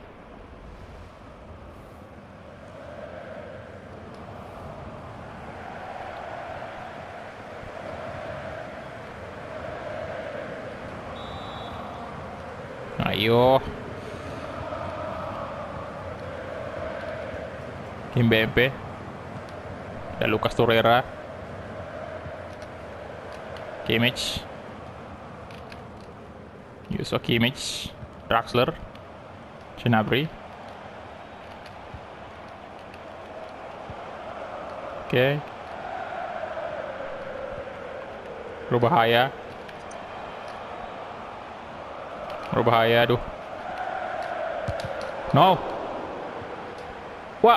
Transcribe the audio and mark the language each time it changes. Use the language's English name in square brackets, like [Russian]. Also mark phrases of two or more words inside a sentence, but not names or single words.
[Indonesian] Ayo. Kimpembe. Dan Lucas Torreira. Kimmich. Yusuf Kimmich. Draxler. Gnabry. Oke. Berbahaya. Berbahaya, aduh. No. Wah.